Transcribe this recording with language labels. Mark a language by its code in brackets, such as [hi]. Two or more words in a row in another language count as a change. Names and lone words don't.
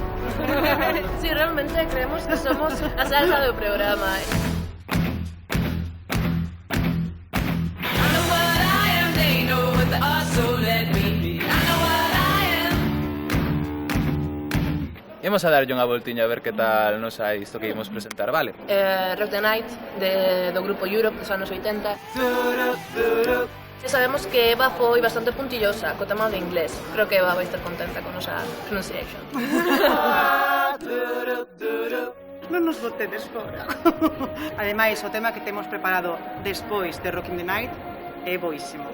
[gl] Sí, realmente creemos que somos a salsa do programa. Imos a darlle unha voltiña a ver que tal nos hai isto que imos presentar, vale? Rock the Night, do grupo Europe dos anos 80. E sabemos que Eva foi bastante puntillosa co tema de inglés. Creo que Eva vai estar contenta con nosa pronunciation. Non nos botedes fora. Ademais, o tema que temos preparado despois de Rock the Night é boísimo.